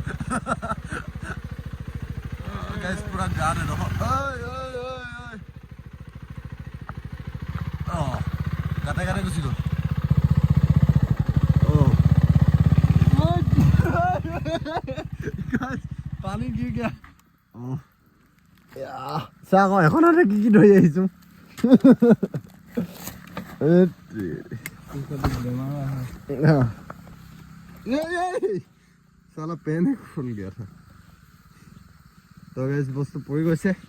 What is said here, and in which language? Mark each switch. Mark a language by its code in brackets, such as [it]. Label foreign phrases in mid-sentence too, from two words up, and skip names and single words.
[as] গাইছ পুৰা গাত এডোখৰ গাতে গাতে গুচি গ'ল পানী কি গা চা আকৌ এখনতে কি ধৰি আহিছো [hi] साला पेन ही खुल गया था तो गाइस [as] বস্তু পৰি গৈছে